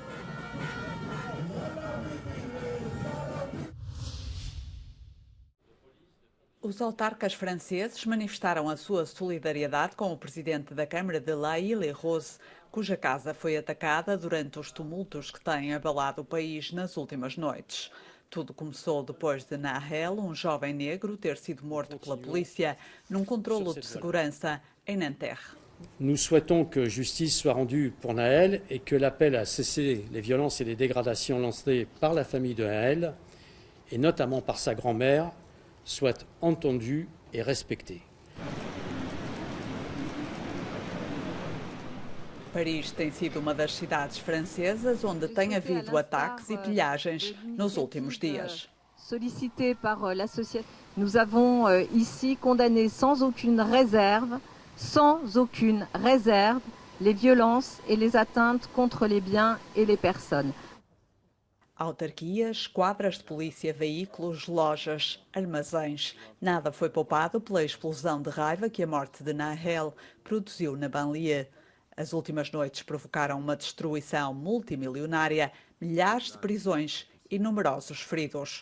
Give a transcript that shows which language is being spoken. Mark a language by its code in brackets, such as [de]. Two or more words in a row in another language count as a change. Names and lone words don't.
[pt] Os autarcas franceses manifestaram a sua solidariedade com o presidente da Câmara de La Île-et-Rose, cuja casa foi atacada durante os tumultos que têm abalado o país nas últimas noites. Tudo começou depois de Nahel, um jovem negro, ter sido morto pela polícia num controlo de segurança em Nanterre. [fr] Nous souhaitons que justice soit rendue pour Nahel et que l'appel à cesser les violences et les dégradations lancées par la famille de Nahel, et notamment par sa grand-mère, soit entendu et respecté. [pt] Paris tem sido uma das cidades francesas onde tem havido ataques e pilhagens nos últimos dias. [fr] Sollicité par l'association, nous avons ici condamné sans aucune réserve, les violences et les atteintes contre les biens et les personnes. [pt] Autarquias, quadras de polícia, veículos, lojas, armazéns. Nada foi poupado pela explosão de raiva que a morte de Nahel produziu na banlieue. As últimas noites provocaram uma destruição multimilionária, milhares de prisões e numerosos feridos.